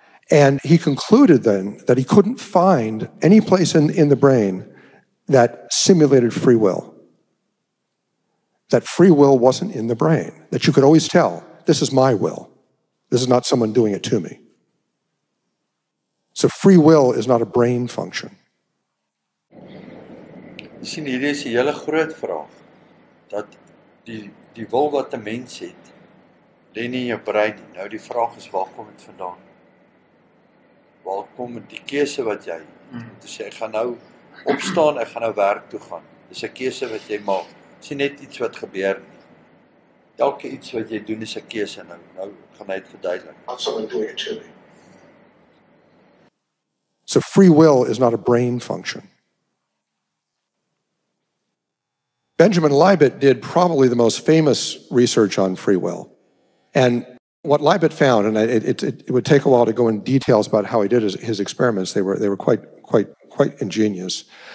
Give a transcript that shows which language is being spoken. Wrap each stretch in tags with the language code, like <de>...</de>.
<en>And he concluded then that he couldn't find any place in the brain that simulated free will. That free will wasn't in the brain. That you could always tell, this is my will. This is not someone doing it to me. So free will is not a brain function.</en> <af>Sien, hierdie is 'n hele groot vraag. Dat die wil wat 'n mens het, lê nie in jou brein nie. Nou die vraag is, waar kom dit vandaan? Waar kom die keuse wat jy te sê, ek gaan nou opstaan, ek gaan nou werk toe gaan. Dis 'n keuse wat jy maak. Dis nie net iets wat gebeur nie. Elke iets wat jy doen is 'n keuse nou. Nou gaan hy dit verduidelik.</af> <en>Not someone doing it to me. So free will is not a brain function. Benjamin Libet did probably the most famous research on free will. And what Libet found, and it would take a while to go in details about how he did his experiments, they were quite ingenious.</en>